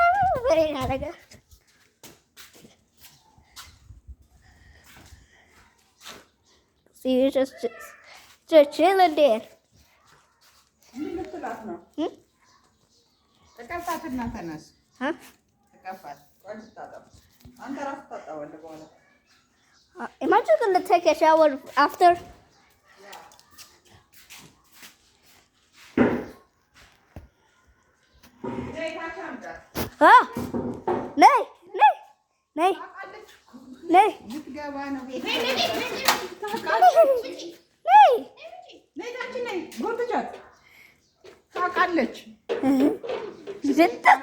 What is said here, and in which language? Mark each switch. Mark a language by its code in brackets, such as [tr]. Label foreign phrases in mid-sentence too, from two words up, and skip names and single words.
[en] Where are you trying to go? See, you're just chilling there. Hmm? Huh? Am I just gonna take a shower after? Ah! Nee, nee, nee, nee, nee. [am] ታውቃለች ዝም